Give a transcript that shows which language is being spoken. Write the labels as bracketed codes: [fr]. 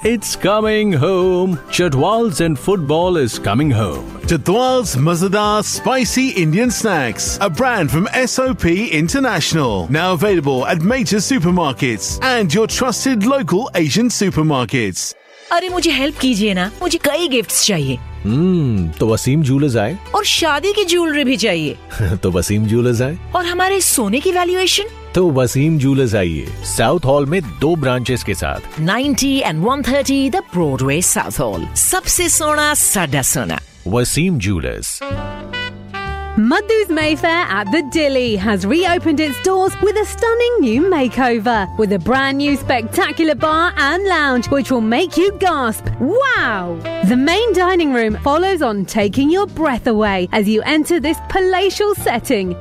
[en] It's coming home. Chatwals and football is coming home. Chatwal's Mazadar Spicy Indian Snacks, a brand from SOP International. Now available at major supermarkets and your trusted local Asian supermarkets. [hi] अरे मुझे help कीजिए ना, मुझे कई gifts चाहिए. तो Wasim jewellers आए. और शादी की ज्वेलरी भी चाहिए. तो वसीम ज्वेलर्स आए. और हमारे सोने की वैल्यूएशन. तो वसीम ज्वेलर्स आइए, साउथ हॉल में दो ब्रांचेस के साथ. [en] 90 and 130 the Broadway south hall. [hi] सबसे सोना साडा सोना. Wasim jewellers. [en] Madhu's Mayfair at the Dilly has reopened its doors with a stunning new makeover, with a brand new spectacular bar and lounge which will make you gasp, wow! The main dining room follows on, taking your breath away as you enter this palatial setting.